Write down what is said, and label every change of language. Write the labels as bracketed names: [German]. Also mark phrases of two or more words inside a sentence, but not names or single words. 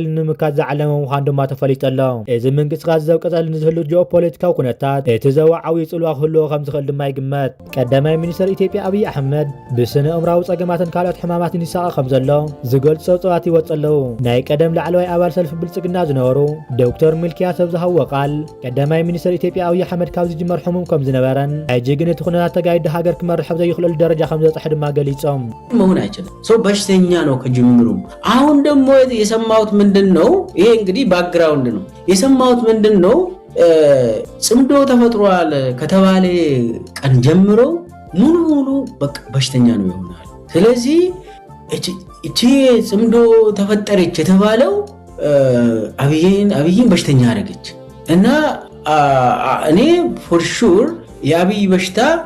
[Tigrinya] ንምካት ዝዓለመ ምዃኑ ድማ ተፈሊጠሎ እዚ ምንቅስቓስ ዘብቀፀል ዝህሉ ጂኦፖለቲካዊ ኩነታት እቲ ዞባ ዓብዪ ጽልዋ ክህልዎ ከም ዝኽእል ድማ ይግመት ቀዳማይ ሚኒስትር ኢትዮጵያ ኣብይ ኣሕመድ ብስነ እምራዊ ጸገማትን ካልኦት ሕማማትን ይሳቐ ከም ዘሎ ዝገልጹ ፀብጻባት ይወጽ ኣለዉ ናይ ቀደም ላዕለዋይ ኣባል ሰልፊ ብልጽግና ዝነበሩ ዶክተር ሚልኪያስ ኣብ ዝሃቦ ቃል ቀዳማይ ሚኒስትር ኢትዮጵያ ኣብይ ኣሕመድ ካብ ዝጅመር ሕሙም ከም ዝነበረን ሕጂ ግን እቲ ኩነታት ተጋይዲ ሃገር ክመርሕ ዘይኽእለሉ ደረጃ ከም ዘብጽሕ ድማ ገሊጾም [Amharic] መሆን አይችልም ሰው በሽተኛ ነው ከጅምሩ አሁን ደግሞ የሰማሁት ምንድን ነው ይሄ እንግዲህ ባክግራውንድ ነው የሰማሁት ምንድን ነው ጽምዶ ተፈጥሯል ከተባለ ቀን ጀምሮ ሙሉ በቃ በሽተኛ ነው ይሆናል ስለዚህ እቺ ጽምዶ ተፈጠረች የተባለው አብይን በሽተኛ አደረገች እና እኔ [English] for sure [Amharic] የአብይ በሽታ